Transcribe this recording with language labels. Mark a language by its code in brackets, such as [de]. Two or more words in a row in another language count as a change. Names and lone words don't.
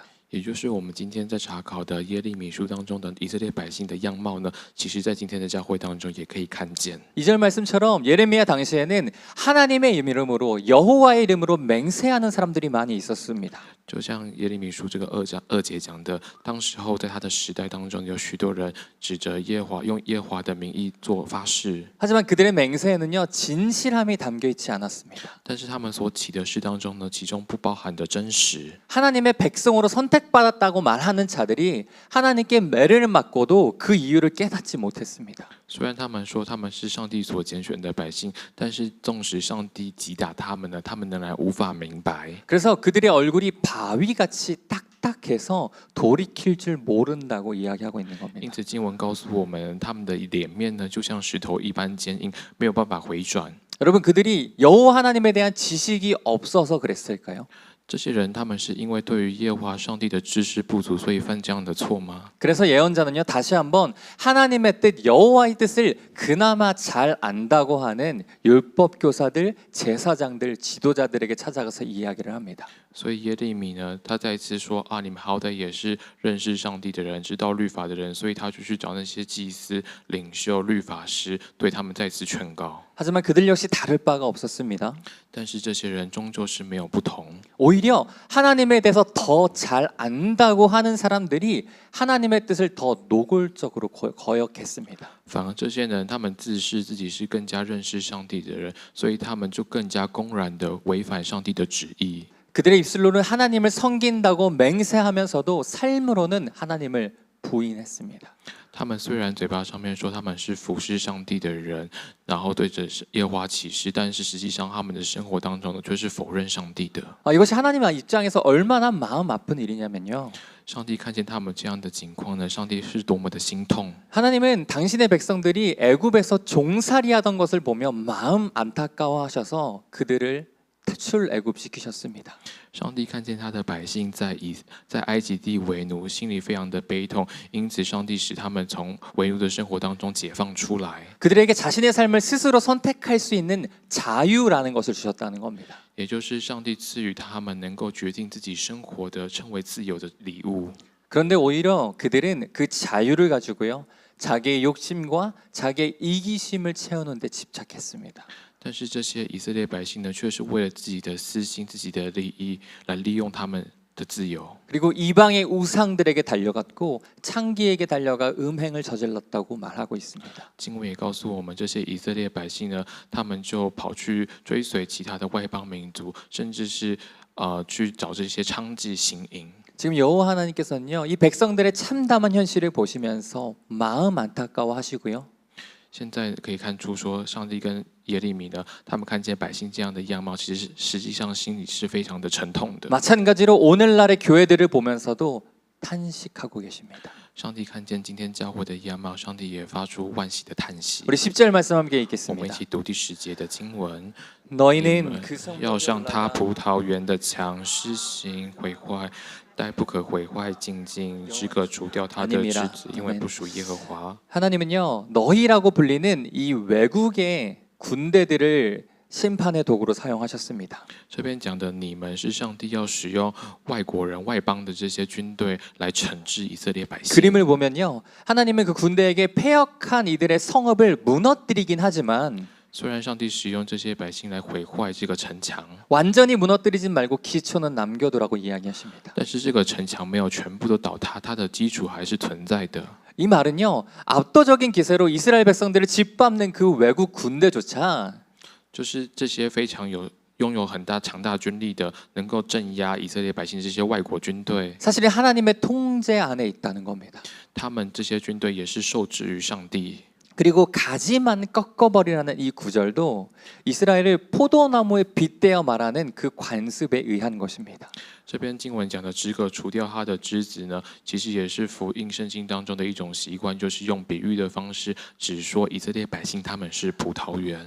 [zh] 也就是我们今天在查考的耶利米书当中的以色列百姓的样貌呢，其实在今天的教会当中也可以看见。 [ko] 2절 말씀처럼 예레미야 당시에는 하나님의 이름으로 여호와의 이름으로 맹세하는 사람들이 많이 있었습니다. [zh] 就像耶利米书这个2节讲的，当时候在他的时代当中，有许多人指着耶和华，用耶和华的名义做发誓， [ko] 하지만 그들의 맹세에는요 진실함이 담겨 있지 않았습니다. [zh] 但是他们所起的誓当中呢，其中不包含的真实。 [ko] 하나님의 백성으로 선택받았다고 말하는 자들이 하나님께 매를 맞고도 그 이유를 깨닫지 못했습니다. [zh] 虽然他们说他们是上帝所拣选的百姓，但是纵使上帝击打他们呢，他们仍然无法明白。 [ko] 그래서 그들의 얼굴이 바위같이 딱딱해서 돌이킬 줄 모른다고 이야기하고 있는 [zh] 因 [ko] 겁니다. [zh] 此经文告诉我们，他们的脸面呢，就像石头一般坚硬，没有办法回转。 [ko] 여러분 그들이 여호와 하나님에 대한 지식이 없어서 그랬을까요? [zh] 这些人，他们是因为对于耶和华上帝的知识不足，所以犯这样的错吗？ [ko] 그래서 예언자는요 다시 한번 하나님의 뜻 여호와의 뜻을 그나마 잘 안다고 하는 율법 교사들, 제사장들, 지도자들에게 찾아가서 이야기를 합니다. [zh] 所以耶利米呢，他再一次说啊，你们好歹也是认识上帝的人，知道律法的人，所以他就去找那些祭司、领袖、律法师，对他们再次劝告。 [ko] 하지만 그들 역시 다를 바가 없었습니다. [zh] 但是这些人终究是没有不同， [ko] 오히려 하나님에 대해서 더 잘 안다고 하는 사람들이 하나님의 뜻을 더 노골적으로 거역했습니다. [zh] 反而这些人，他们自视自己是更加认识上帝的人，所以他们就更加公然的违反上帝的旨意。 [ko] 그들의 입술로는 하나님을 섬긴다고 맹세하면서도 삶으로는 하나님을 부인했습니다. [zh] 他们虽然嘴巴上面说他们是服侍上帝的人，然后对着耶和华起誓，但是实际上他们的生活当中呢，却是否认上帝的。 [ko] 이것이 하나님 입장에서 얼마나 마음 아픈 일이냐면요. [zh] 上帝看见他们这样的情况呢，上帝是多么的心痛。 [ko] 하나님은 당신의 백성들이 애굽에서 종살이하던 것을 보며 마음 안타까워하셔서 그들을 출애굽시키셨습니다. [zh] 上帝看见他的百姓在埃及地为奴，心里非常的悲痛，因此上帝使他们从为奴的生活当中解放出来， [ko] 그들에게 자신의 삶을 스스로 선택할 수 있는 자유라는 것을 주셨다는 겁니다. [zh] 也就是上帝赐予他们能够决定自己生活的称为自由的礼物。 [ko] 그런데 오히려 그들은 그 자유를 가지고요. 자기의 욕심과 자기의 이기심을 채우는 데 집착했습니다. [zh] 但是这些以色列百姓呢，却是为了自己的私心、自己的利益来利用他们的自由。 [ko] 그리고 이방의 우상들에게 달려갔고 창기에게 달려가 음행을 저질렀다고 말하고 있습니다. [zh] 经文也告诉我们，这些以色列百姓呢，他们就跑去追随其他的外邦民族，甚至是去找这些娼妓行淫。 [ko] 지금 여호와 하나님께서는요, 이 백성들의 참담한 현실을 보시면서 마음 안타까워하시고요. [zh] 现在可以看出说，上帝跟耶利米呢，他们看见百姓这样的样貌，其实实际上心里是非常的沉痛的。 [ko] 마찬가지로 오늘날의 교회들을 보면서도 탄식하고 계십니다. [zh] 上帝看见今天教会的样貌，上帝也发出惋惜的叹息。 [ko] 우리 10절 말씀 함께 [zh] 我们一 [ko] 읽겠습니다. [zh] 起读第10节的经文。 [ko] 너희는 그 [zh] 要上他葡萄园的墙施行毁坏，待不可毁坏尽尽，只可除掉他的枝子，因为不属耶和华。 [ko] 하나님은요, 너희라고 불리는 이 외국의 군대들을 심판의 도구로 사용하셨습니다. [zh] 这边讲的你们是上帝要使用外国人、外邦的这些军队来惩治以色列百姓。 [ko] 그림을 보면요, 하나님은 그 군대에게 패역한 이들의 성읍을 무너뜨리긴 하지만 [zh] 虽然上帝使用这些百姓来毁坏这个城墙， [ko] 완전히 무너뜨리진 말고 기초는 남겨두라고 이야기하십니다. [zh] 但是这个城墙没有全部都倒塌，它的基础还是存在的。 [ko] 이 말은요, 압도적인 기세로 이스라엘 백성들을 짓밟는 그 외국 군대조차 [zh] 就是这些非常拥有很大强大军力的，能够镇压以色列百姓这些外国军队， [ko] 사실 하나님의 통제 안에 있다는 겁니다. [zh] 他们这些军队也是受制于上帝。 [ko] 그리고 가지만 꺾어버리라는 이 구절도 이스라엘을 포도나무에 빗대어 말하는 그 관습에 의한 것입니다. [zh] 这边经文讲的只可除掉它的枝子呢，其实也是福音圣经当中的一种习惯，就是用比喻的方式，只说以色列百姓他们是葡萄园。